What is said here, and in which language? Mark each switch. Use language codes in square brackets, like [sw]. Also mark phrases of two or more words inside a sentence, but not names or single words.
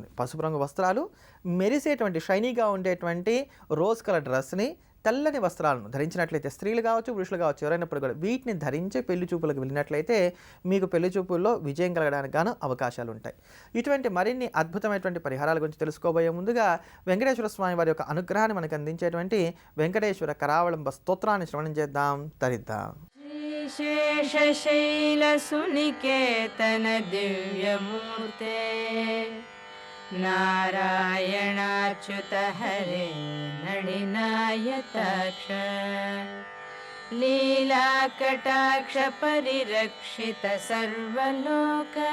[te] పసుపు రంగు వస్త్రాలు, మెరిసేటువంటి షైనీగా ఉండేటువంటి [en] rose color dress, [te] తెల్లని వస్త్రాలను ధరించినట్లయితే స్త్రీలు కావచ్చు పురుషులు కావచ్చు ఎవరైనప్పుడు కూడా వీటిని ధరించి పెళ్లి చూపులకు వెళ్ళినట్లయితే మీకు పెళ్లి చూపుల్లో విజయం కలగడానికి గాను అవకాశాలు ఉంటాయి. ఇటువంటి మరిన్ని అద్భుతమైనటువంటి పరిహారాల గురించి తెలుసుకోబోయే ముందుగా వెంకటేశ్వర స్వామి వారి యొక్క అనుగ్రహాన్ని మనకు అందించేటువంటి వెంకటేశ్వర కరావళంబ స్తోత్రాన్ని శ్రవణం చేద్దాం, తరిద్దాం. [sa] शेषशैलसुनिकेतन दिव्यमूर्ते नारायणाच्युत हरे नळिनायताक्ष लीलाकटाक्ष परिरक्षित सर्वलोक